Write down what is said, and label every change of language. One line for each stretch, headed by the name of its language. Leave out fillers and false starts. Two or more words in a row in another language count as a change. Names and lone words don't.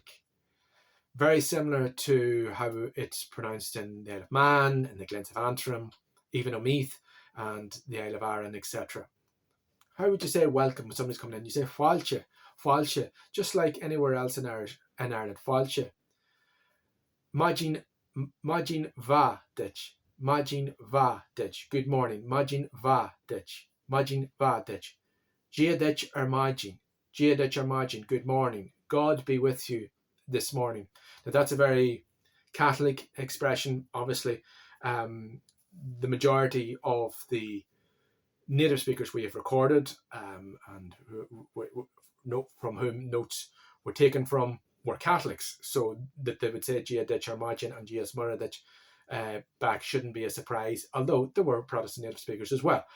English: Very similar to how it's pronounced in the Isle of Man, in the Glens of Antrim, even on Meath, and the Isle of Arran, etc. How would you say welcome when somebody's coming in? You say
Irish: Fáilte, Fáilte,
English: just like anywhere else in Ireland, Fáilte.
Irish: Maidin Mhath, Maidin Mhath,
English: good morning.
Irish: Maidin Mhath, Maidin Mhath, dʒiɑ or Maidin, dʒiɑ or Maidin,
English: good morning. God be with you this morning. Now that's a very Catholic expression, obviously. The majority of the native speakers we have recorded and from whom notes were taken from were Catholics, so that they would say
Irish: dʒiɑ or Maidin
English: and
Irish: dʒiä's mhaith
English: back shouldn't be a surprise, although there were Protestant native speakers as well.